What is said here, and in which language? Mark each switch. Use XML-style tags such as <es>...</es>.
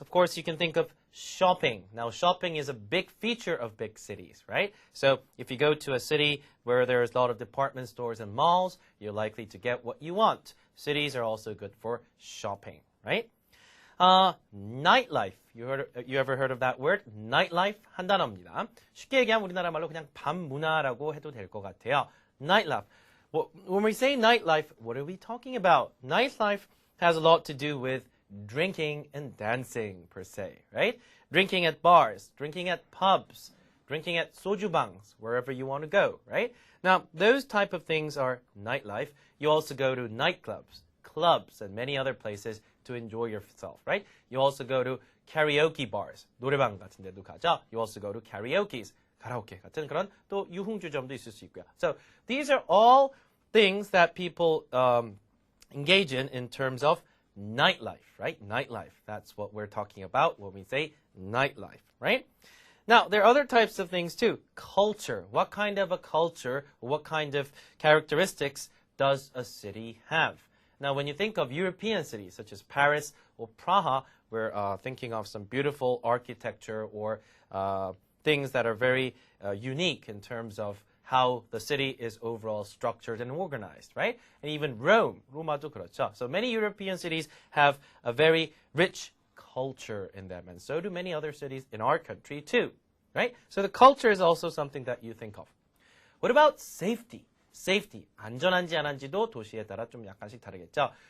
<en>Of course, you can think of shopping. Now, shopping is a big feature of big cities, right? So if you go to a city where there's a lot of department stores and malls, you're likely to get what you want. Cities are also good for shopping, right? Nightlife. You ever heard of that word?</en> <ko>Nightlife 한 단어입니다. 쉽게 얘기하면 우리나라 말로 그냥 밤 문화라고 해도 될 것 같아요.</ko> <en>Nightlife. When we say nightlife, what are we talking about? Nightlife has a lot to do with drinking and dancing, per se, right? Drinking at bars, drinking at pubs, drinking at sojubangs, wherever you want to go, right? Now, those type of things are nightlife. You also go to nightclubs, clubs, and many other places to enjoy yourself, right? You also go to karaoke bars,</en> <ko>노래방 같은 데도 가죠.</ko> <en>You also go to karaoke's,</en> <ko>가라오케 같은 그런 또 유흥주점도 있을 수 있고요.</ko> <en>So, these are all things that people engage in terms of nightlife, right? Nightlife. That's what we're talking about when we say nightlife, right? Now, there are other types of things too. Culture. What kind of a culture, what kind of characteristics does a city have? Now, when you think of European cities such as Paris or Praha, we're thinking of some beautiful architecture or things that are very unique in terms of how the city is overall structured and organized, right? And even Rome,</en> <ko>로마도 그렇죠.</ko> <en>So many European cities have a very rich culture in them, and so do many other cities in our country too, right? So the culture is also something that you think of. What about safety?</en> <ko>Safety, 안전한지 안 한지도 도시에 따라 좀 약간씩 다르겠죠.</ko>